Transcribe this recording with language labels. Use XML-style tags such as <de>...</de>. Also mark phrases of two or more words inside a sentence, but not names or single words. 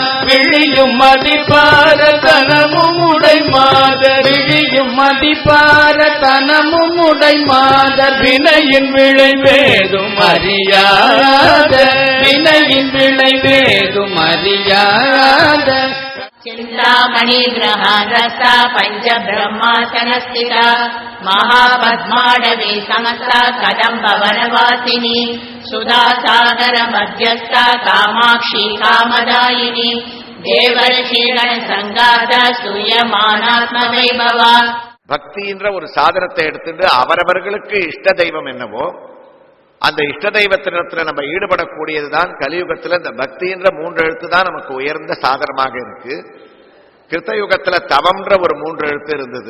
<ta>விழியும் மதிப்பார தனமும் உடை மாதர், விழியும் மதிப்பார தனமும் உடை மாதர். வினையின் விளைவேதும் அறியாத, வினையின் விளைவேதும் அறியாத.</ta> <sa>चिन्तामणि ग्रहानस्ता पञ्चब्रह्मासनस्थिता महापद्माडवी समस्ता कदम्बवनवासिनी सुधासागर मध्यस्था कामाक्षी कामदायिनी देवर्षिगण संगाता स्तूयमानात्म वैभवा.</sa> <ta>பக்தின்ற ஒரு சாதனத்தை எடுத்துட்டு அவரவர்களுக்கு இஷ்ட தெய்வம் என்னவோ அந்த இஷ்ட தெய்வத்தினத்துல நம்ம ஈடுபடக்கூடியதுதான் கலியுகத்துல இந்த பக்தின்ற 3 எழுத்து தான் நமக்கு உயர்ந்த சாதனமாக இருக்கு. கிருத்தயுகத்துல தவம்ன்ற ஒரு 3 எழுத்து இருந்தது.</ta>